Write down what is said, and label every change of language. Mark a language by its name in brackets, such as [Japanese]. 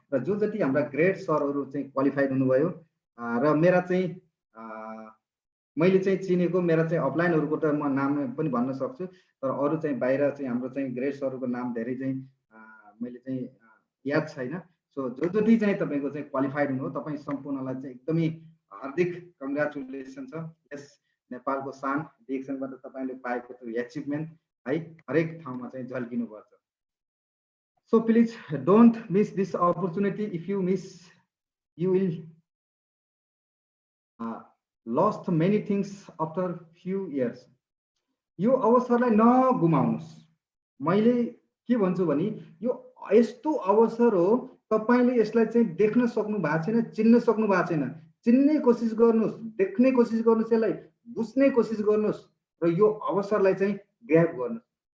[Nepali] र जो जति हाम्रा ग्रेट सरहरू चाहिँ क्वालिफाइड हुनुभयो र मेरा चाहिँ मैले चाहिँ चिनेको मेरा चाहिँ अफलाइनहरूको त म नाम पनि भन्न सक्छु, तर अरू चाहिँ बाहिर चाहिँ हाम्रो चाहिँ ग्रेट सरहरूको नाम धेरै चाहिँ मैले चाहिँ याद छैन। सो जो जति चाहिँ तपाईँको चाहिँ क्वालिफाइड हुनु, तपाईँ सम्पूर्णलाई चाहिँ एकदमै हार्दिक कङ्ग्रेचुलेसन छ। यस नेपालको शान डिएक्सनबाट तपाईँले पाएको त्यो एचिभमेन्ट है हरेक ठाउँमा चाहिँ झल्किनुपर्छ। [English] So please don't miss this opportunity. If you miss, you will lost many things after few years. [Nepali] यो अवसरलाई नगुमाउनुस्। मैले के भन्छु भने यो यस्तो अवसर हो, तपाईले यसलाई चाहिँ देख्न सक्नु भएको छैन, चिन्न सक्नु भएको छैन। चिन्ने कोसिस गर्नुस्, देख्ने कोसिस गर्नुस्, यसलाई बुझ्ने कोसिस गर्नुस् र यो अवसरलाई चाहिँ ग्र्याब गर्नुस्।